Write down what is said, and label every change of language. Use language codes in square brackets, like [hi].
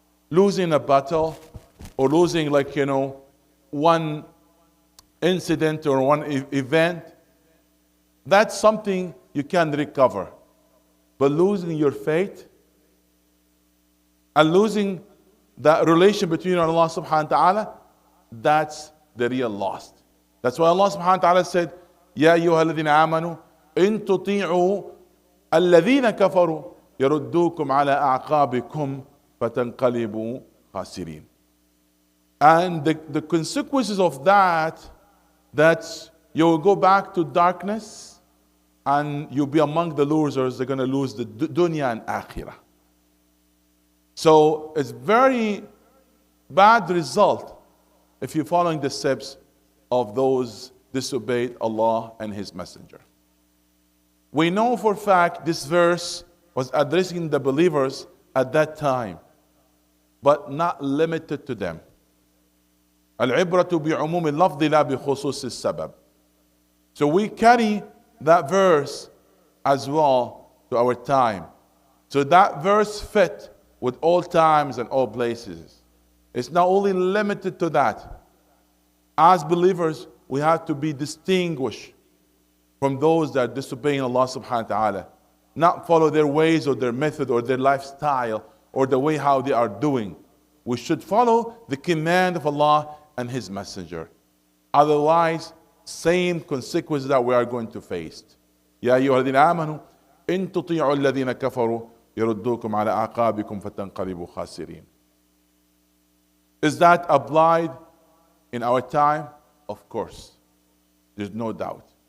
[en] Losing a battle or losing one incident or one event, that's something you can recover. But losing your faith and losing that relation between Allah subhanahu wa ta'ala, that's the real lost. That's why Allah subhanahu wa ta'ala said, [ar] يَا أَيُّهَا الَّذِينَ آمَنُوا إِن تُطِيعُوا الَّذِينَ كَفَرُوا يَرُدُّوكُمْ عَلَى أَعْقَابِكُمْ فَتَنْقَلِبُوا خَاسِرِينَ. [en] And the consequences of that you will go back to darkness and you'll be among the losers. They're going to lose the dunya and akhirah. So it's very bad result if you're following the steps of those disobeyed Allah and His Messenger. We know for a fact this verse was addressing the believers at that time, but not limited to them. [ar] العبرة بعموم اللفظ لا بخصوص السبب. [en] So we carry that verse as well to our time. So that verse fit with all times and all places. It's not only limited to that. As believers, we have to be distinguished from those that are disobeying Allah subhanahu wa ta'ala. Not follow their ways or their method or their lifestyle or the way how they are doing. We should follow the command of Allah and His Messenger. Otherwise, same consequences that we are going to face. [ar] يا أيها الذين آمنوا إن تطيعوا الذين كفروا يردوكم على أعقابكم فتنقلبوا خاسرين. [en] Is that applied in our time? Of course. There's no doubt.